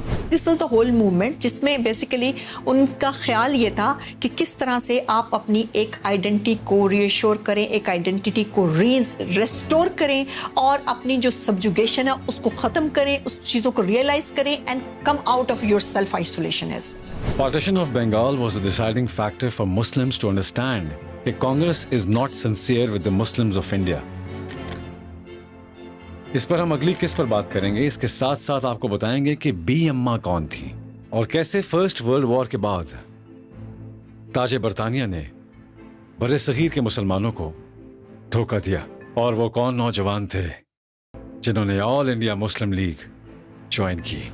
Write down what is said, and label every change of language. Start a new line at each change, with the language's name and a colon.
English: this was the whole movement
Urdu: جس میں basically ان کا خیال یہ تھا کہ کس طرح سے آپ اپنی ایک آئیڈینٹی کو ری ایشور کریں، ایک آئیڈینٹی کو ریسٹور کریں اور اپنی جو سبجوگیشن ہے اس کو ختم کریں، اس چیزوں کو ریئلائز کریں
English: And come out of yourself isolation. Partition of Bengal was the deciding factor for Muslims to understand that Congress is not sincere with the Muslims of India.
Urdu: اس پر ہم اگلی قسط پر بات کریں گے. اس کے ساتھ ساتھ آپ کو بتائیں گے کہ بی اماں کون تھی اور کیسے فرسٹ ورلڈ وار کے بعد تاج برطانیہ نے بر صغیر کے مسلمانوں کو دھوکہ دیا، اور وہ کون نوجوان تھے جنہوں نے آل انڈیا مسلم لیگ جوائن کی.